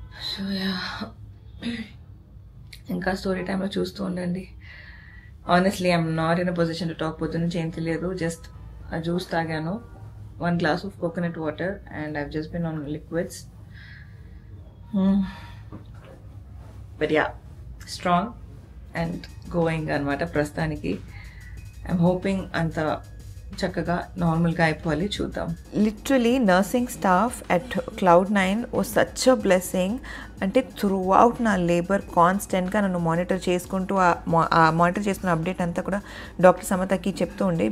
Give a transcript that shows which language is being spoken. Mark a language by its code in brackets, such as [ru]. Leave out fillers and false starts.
[te] So ఇంకా story టైంలో చూస్తూ ఉండండి. [en] Honestly I'm not in a position to talk. [te] పొద్దు నుంచి ఏం తెలియదు, జస్ట్ ఆ జ్యూస్ తాగాను, [en] 1 glass of coconut water and I've just been on liquids. But yeah, strong and going [te] అనమాట ప్రస్తుతానికి. [en] I'm hoping [te] అంత చక్కగా నార్మల్గా అయిపోవాలి, చూద్దాం. [en] Literally nursing staff at Cloud9 was such a blessing. [te] అంటే త్రూ అవుట్ నా లేబర్ కాన్స్టెంట్గా నన్ను మానిటర్ చేసుకుంటూ ఆ మానిటర్ చేసుకున్న అప్డేట్ అంతా కూడా డాక్టర్ సమతకి చెప్తూ ఉండే.